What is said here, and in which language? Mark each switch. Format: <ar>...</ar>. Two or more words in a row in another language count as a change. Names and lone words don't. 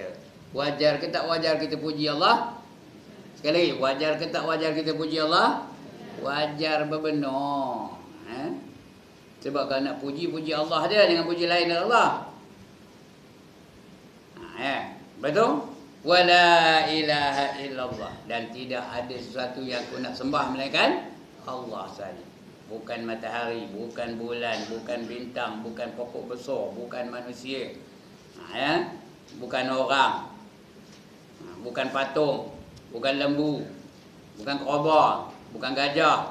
<ms>Wajar ke tak wajar kita puji Allah? Sekali lagi, wajar ke tak wajar kita puji Allah? Wajar bebenar. Sebab kalau nak puji, puji Allah dia, jangan puji lain dari Allah. Betul?</ms> <ar>ولا إله إلا الله,</ar> <ms>dan tidak ada sesuatu yang aku nak sembah melainkan Allah sahaja. Bukan matahari, bukan bulan, bukan bintang, bukan pokok besar, bukan manusia, bukan orang, bukan patung, bukan lembu, bukan kerabat, bukan gajah.</ms>